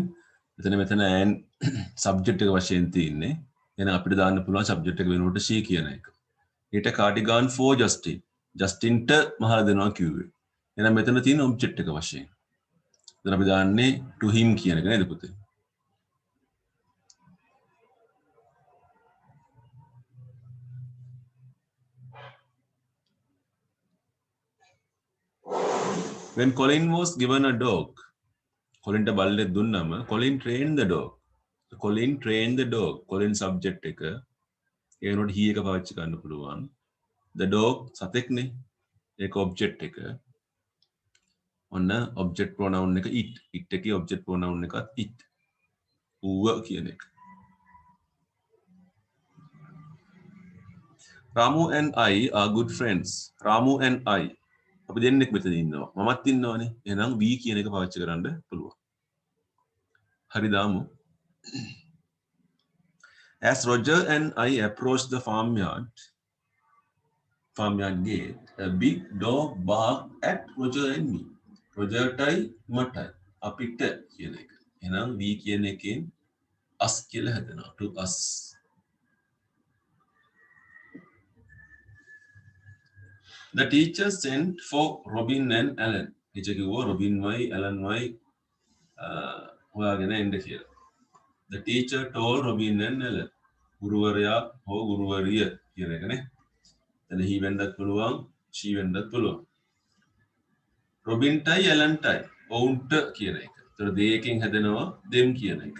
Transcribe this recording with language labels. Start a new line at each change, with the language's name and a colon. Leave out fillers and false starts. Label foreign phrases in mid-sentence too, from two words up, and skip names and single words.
Sinhala: මෙතන Anne subject එක වශයෙන් තියෙන්නේ. එහෙනම් අපිට දාන්න පුළුවන් subject එක වෙනුවට she කියන එක.
English: knit a cardigan for Justin.
Sinhala: Justinට මහලා දෙනවා කිව්වේ. එහෙනම් මෙතන තියෙන object එක වශයෙන්. එතන අපි දාන්නේ
English: to him
Sinhala: කියන එක නේද පුතේ?
English: When Colin was given a dog,
Sinhala: Colinට බල්ලෙක් දුන්නම
English: Colin trained the dog. Colin trained the dog.
Sinhala: Colin subject එක ඒ වෙනකොට he එක පාවිච්චි කරන්න පුළුවන්.
English: The dog
Sinhala: සතෙක්නේ. ඒක object එක. ඔන්න
English: object pronoun
Sinhala: එක it. It එකේ
English: object pronoun
Sinhala: එකත් it. ඌව කියන එක.
English: Ramu and I are good friends. Ramu and I.
Sinhala: අපි දෙන්නෙක් මෙතන ඉන්නවා. මමත් ඉන්නවනේ. එහෙනම් we කියන එක පාවිච්චි කරන්න පුළුවන්. හරි දාමු.
English: As Roger and I approached the farmyard gate, a big dog barked at Roger and me.
Sinhala: Roger tai matai අපිට කියන එක. එහෙනම් we කියන එකෙන් us කියලා හදනවා.
English: To us. The teacher sent for Robin and Alan.
Sinhala: Teacher කිව්වා Robin වයි Alan වයි හොයාගෙන එන්න කියලා.
English: The teacher told Robin and Alan.
Sinhala: ගුරුවරයා හෝ ගුරුවරිය කියන එකනේ. එතන he වෙන්නත් පුළුවන්, she වෙන්නත් පුළුවන්. Robin ටයි Alan ටයි ඔවුන්ට කියන එක. ඒතර they එකෙන් හැදෙනවා them කියන එක.